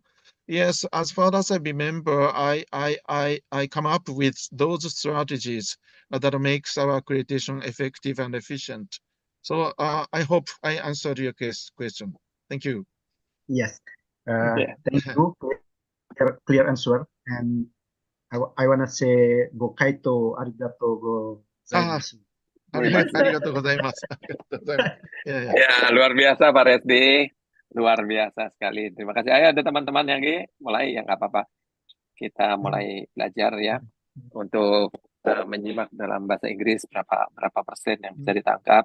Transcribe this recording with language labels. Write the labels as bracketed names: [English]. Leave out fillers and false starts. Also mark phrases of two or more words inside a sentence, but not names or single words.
[English] Yes, as far as I remember, I come up with those strategies that makes our accreditation effective and efficient. So I hope I answered your question. Thank you. Yes. Thank you. Clear answer. And I want to say [Japanese] ご回答ありがとうございます. ありがとうございます. [Indonesian] Ya, luar biasa Pak Resdi. Luar biasa sekali. Terima kasih. Ayo ada teman-teman yang mulai, ya nggak apa-apa. Kita mulai belajar ya untuk menyimak dalam bahasa Inggris berapa persen yang bisa ditangkap.